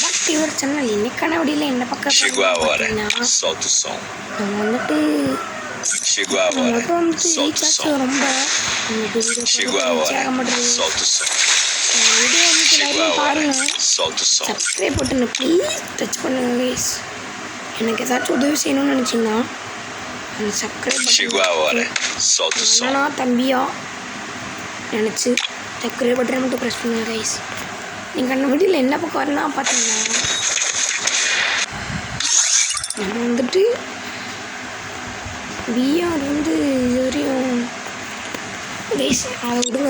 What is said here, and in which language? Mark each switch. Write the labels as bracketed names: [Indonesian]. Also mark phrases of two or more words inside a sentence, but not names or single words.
[English] to your channel. [Tamil] இன்னைக்கான வீடியோல என்ன பார்க்க போறோம்னா [Portuguese] solta o som. [Tamil] நம்ம வந்துட்டு [Portuguese] Chegou a hora. Solta o som. [Tamil] ரொம்ப [Portuguese] Chegou a hora. Solta o som. [Tamil] வீடியோ வந்து எல்லாரும் பாருங்க. [Portuguese] Solta o som. [English] subscribe button please touch [Tamil] பண்ணுங்க guys. எனக்கு ஏதாச்சும் உதவி செய்யணும்னு நினைச்சீங்கன்னா அந்த சப்ஸ்கிரைப் [Portuguese] Chegou a hora. Solta o som. [Tamil] நான் தம்பியா நினச்சி [English] subscribe button [Tamil] மட்டும் ப்ரெஸ் பண்ணுங்க guys. நீங்கள் அந்த வீடியோவில் என்ன பக்கம் வரனா பார்த்தீங்கன்னா நம்ம வந்துட்டு விஆர் வந்து இதுவரையும் கைஸ் அதை விடுங்க.